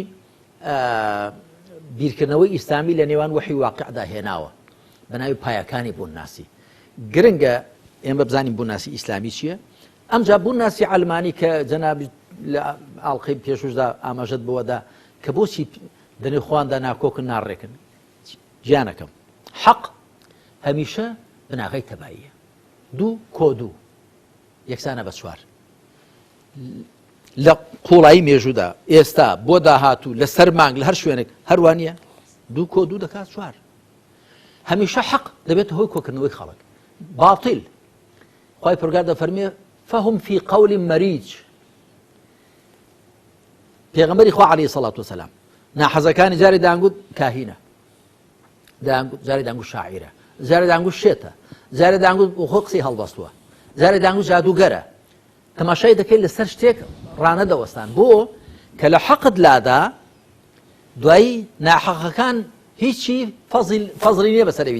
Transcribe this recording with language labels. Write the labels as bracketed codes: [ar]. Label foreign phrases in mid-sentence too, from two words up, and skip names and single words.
[ckb] بیرکردنەوەی ئیسلامی لە نێوان وحی واقعدا هێناوە بەناوی پایەکانی بوونناسی گرنگە ئێمە بزانین بوونناسی ئیسلامی چییە ئەمجا بوونناسی ئەڵمانی کە جەنابی لە ئاڵلقەی پێشوشدا ئاماژەت بەوەدا کە بۆچی دەنێ خواندا ناکۆکن ناڕێکن گیانەکەم حەق هەمیشە بناغی تەباییە دوو کۆ دوو یەکسانە بە چوار لە قوڵایی مێژوودا ئێستا بۆ داهاتوو لە سەر مانگ لە هەر شوێنێک هەروانە دوو کۆ دوو دەکات چوار هەمیشە حەق دەبێت هۆی کۆکردنەوەی خەڵک باطل خوای پەروەردگار دەفەرمێ [ar] فهم في قول مەریج [ckb] پێغەمبەری خوا [ar] عەلەیهی سەڵات وسەلام [ckb] ناحەزەکانی جارێ دەیانگوت کاهینە جارێ دەیانگوت شاعیرە جارێ دەیانگوت شێتە جارێ دەیانگوت خۆ قسەی هەڵبەستووە جارێ دەیانگوت جادوگەرە تەماشای دەکەیت لەسەر شتێک ڕانەدەوەستان بۆ کە لە حەقت لادا دوایی ناحەقەکان هیچی فەزڵی نییە بەسەرەوی